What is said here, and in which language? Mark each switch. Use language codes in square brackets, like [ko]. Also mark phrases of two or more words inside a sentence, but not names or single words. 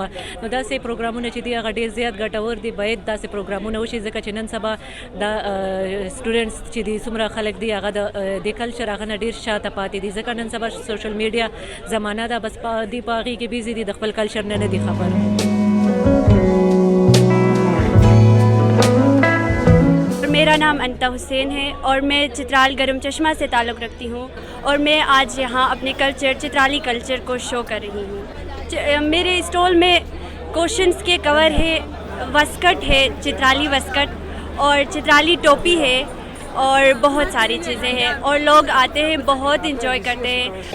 [ps] نو داسې پروګرامونه چې دی هغه ډیر زیات ګټور دي. باید داسې پروګرامونه وشي ځکه چې نن سبا دا سټوډنټس چې دي څومره خلک دي هغه د کلچر هغه نه ډیر شاته پاتې دي، ځکه نن سبا [en] social media [ps] زمانہ ده، بس په دې هغې کې بیزي دي، د خپل کلچر نه دي خبر. [ur] میرا نام انیتا حسین ہے اور میں چترال گرم چشمہ سے تعلق رکھتی ہوں اور میں آج یہاں اپنے کلچر چترالی کلچر کو شو کر رہی ہوں. میرے سٹال میں کویسچنز کے کور ہے، واسکٹ ہے، چترالی واسکٹ اور چترالی ٹوپی ہے اور بہت ساری چیزیں ہیں اور لوگ آتے ہیں، بہت انجوائے کرتے ہیں.